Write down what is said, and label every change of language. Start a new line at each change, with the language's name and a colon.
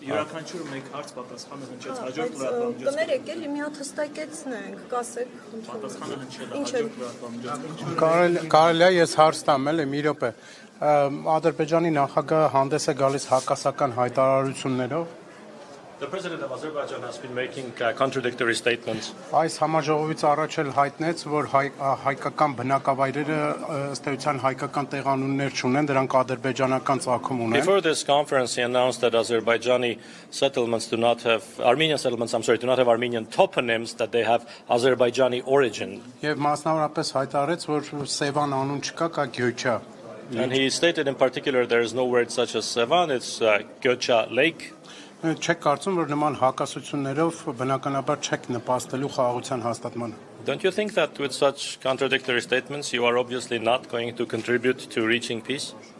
Armenian: Յուրաքանչյուր մեկ հարց պատասխանը հնչեց հաջորդ լրատվամիջոցով։ Կներեք էլի մի հատ հստակեցնենք, կասեք, Պատասխանը հնչել է հաջորդ լրատվամիջոցով։ Կարելի է ես հարց տամ, էլի մի րոպե։ Ադրբեջանի նախագահը հանդես է գալիս հակասական հայտարարություններով։
English: The President of Azerbaijan has been making contradictory statements.
Armenian: Այս համաժողովից առաջ էլ հայտնեց, որ հայկական բնակավայրերը ըստ էության հայկական տեղանուններ չունեն, դրանք ադրբեջանական ծագում ունեն։
English: Before this conference, he announced that Azerbaijani settlements do not have Armenian settlements, do not have Armenian toponyms, that they have Azerbaijani origin.
Armenian: Եվ մասնավորապես հայտարարեց, որ Սևան անուն չկա, կա Գյոչա։
English: And he stated in particular there is no word such as Sevan, it's Gyocha Lake.
Armenian: Չեք կարծում, որ նման հակասություններով բնականաբար չեք նպաստելու խաղաղության հաստատմանը։
English: Don't you think that with such contradictory statements you are obviously not going to contribute to reaching peace?